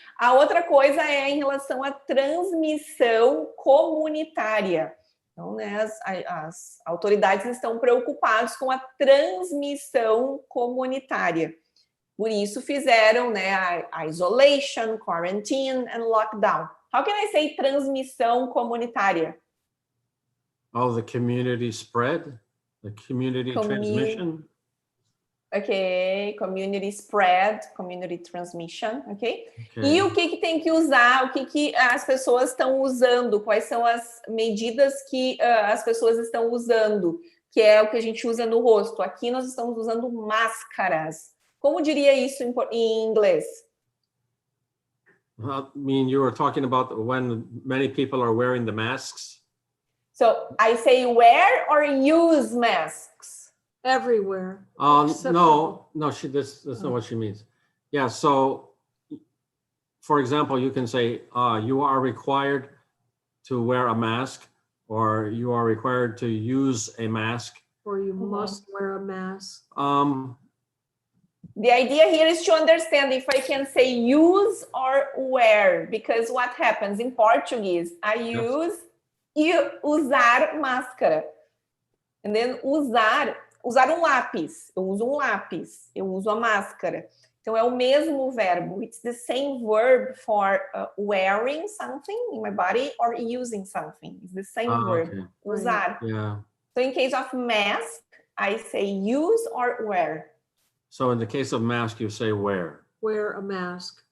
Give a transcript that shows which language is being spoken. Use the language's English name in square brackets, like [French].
[Portuguese] A outra coisa é em relação à transmissão comunitária. Então, né, as autoridades estão preocupadas com a transmissão comunitária. Por isso fizeram, né, a [English] isolation, quarantine and lockdown. How can I say [Portuguese] transmissão comunitária? [English] Oh, the community spread, the community transmission. Ok, community spread, community transmission, ok? [Portuguese] E o que tem que usar, o que as pessoas estão usando, quais são as medidas que as pessoas estão usando, que é o que a gente usa no rosto. Aqui nós estamos usando máscaras. Como diria isso em inglês? [English] I mean, you were talking about when many people are wearing the masks. So I say wear or use masks? Everywhere. That's not what she means. Yeah, so for example, you can say you are required to wear a mask, or you are required to use a mask. Or you must wear a mask. The idea here is to understand if I can say use or wear, because what happens in Portuguese, I use [Portuguese] usar máscara. [English] And then [Portuguese] usar lápis. Eu uso lápis, eu uso a máscara. Então é o mesmo verbo. [English] It's the same verb for wearing something in my body or using something. It's the same verb. Okay. [Portuguese] Usar. [English] Yeah. So in case of mask, I say use or wear. So in the case of mask, you say wear. Wear a mask.